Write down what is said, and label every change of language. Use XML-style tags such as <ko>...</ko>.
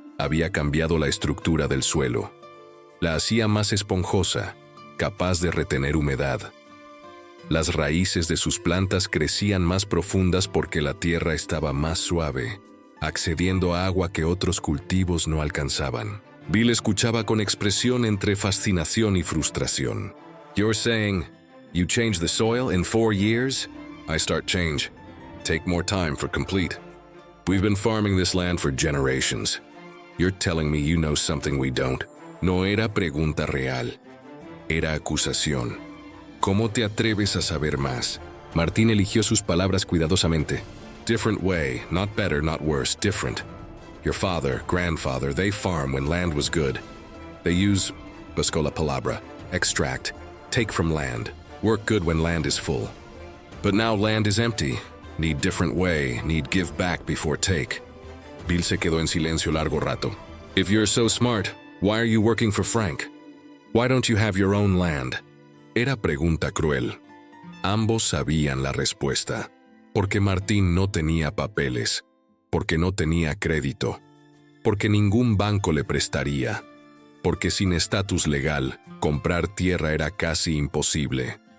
<es>Había cambiado la estructura del suelo. La hacía más esponjosa, capaz de retener humedad. Las raíces de sus plantas crecían más profundas porque la tierra estaba más suave, accediendo a agua que otros cultivos no alcanzaban. Bill escuchaba con expresión entre fascinación y frustración.</es> <en>"You're saying, you change the soil in 4 years? I start change. Take more time for complete. We've been farming this land for generations. You're telling me you know something we don't."</en> <es>No era pregunta real. Era acusación. ¿Cómo te atreves a saber más? Martín eligió sus palabras cuidadosamente.</es> <en>"Different way, not better, not worse, different. Your father, grandfather, they farm when land was good. They use,</en> <es>busco la palabra,</es> <en>extract, take from land, work good when land is full. But now land is empty. Need different way, need give back before take."</en> <es>Bill se quedó en silencio largo rato.</es> <en>"If you're so smart, why are you working for Frank? Why don't you have your own land?"</en> <es>Era pregunta cruel. Ambos sabían la respuesta. Porque Martín no tenía papeles. Porque no tenía crédito. Porque ningún banco le prestaría. Porque sin estatus legal, comprar tierra era casi imposible.</es>